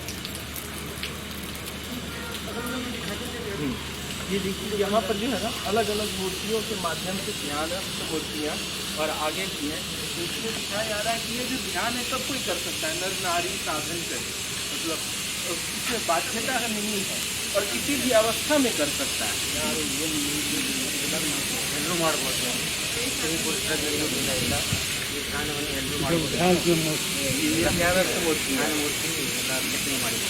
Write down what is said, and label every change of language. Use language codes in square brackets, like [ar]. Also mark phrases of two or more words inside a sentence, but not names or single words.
[hi] ये देखिए यहाँ पर जो है ना अलग अलग मूर्तियों के माध्यम से ध्यान मूर्तियाँ और आगे की है, तो इसमें दिखाया जा रहा है कि ये जो ध्यान है सब कोई कर सकता है, नर नारी साधन से, मतलब इसमें बाध्यता नहीं है और किसी भी अवस्था में कर सकता है। [kn] ಎಲ್ಲರೂ ಮಾಡ್ಬೋದು ಸ್ತ್ರೀ ಪುರುಷರಿಗೆಲ್ಲ ಇಲ್ಲ ಈ ಧ್ಯಾನವನ್ನು ಎಲ್ಲರೂ ಮಾಡ್ಬೋದು [hi] ये ध्यान मूर्ति है। [kn] ಮೂರ್ತಿ ಎಲ್ಲ ಕೆತ್ತನೆ ಮಾಡಿದ್ದಾರೆ